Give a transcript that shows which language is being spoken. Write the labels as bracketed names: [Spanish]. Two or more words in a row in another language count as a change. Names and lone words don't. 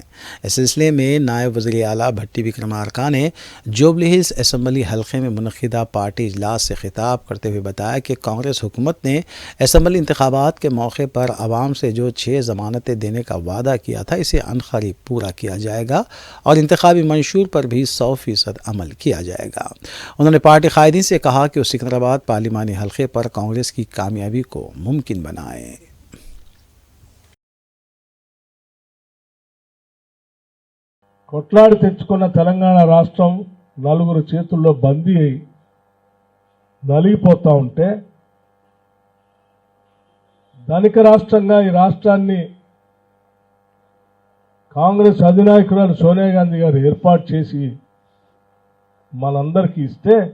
[Urdu] اس سلسلے میں نائب وزیر اعلیٰ بھٹی وکرمارکا نے جوبلی ہلز اسمبلی حلقے میں منعقدہ پارٹی اجلاس سے خطاب کرتے ہوئے بتایا کہ کانگریس حکومت نے اسمبلی انتخابات کے موقع پر عوام سے جو 6 ضمانتیں دینے کا وعدہ کیا تھا اسے عنقریب پورا کیا جائے گا اور انتخابی منشور پر بھی 100% عمل کیا جائے گا۔ انہوں نے پارٹی قائدین سے کہا کہ وہ سکندرآباد پارلیمانی حلقے پر کانگریس کی کامیابی کو ممکن بنائیں۔ [Telugu] కొట్లాడి తెచ్చుకున్న తెలంగాణ రాష్ట్రం నలుగురు చేతుల్లో బందీ అయి నలిగిపోతా ఉంటే ధనిక రాష్ట్రంగా ఈ రాష్ట్రాన్ని కాంగ్రెస్ అధినాయకురాలు సోనియా గాంధీ గారు ఏర్పాటు చేసి మనందరికీ ఇస్తే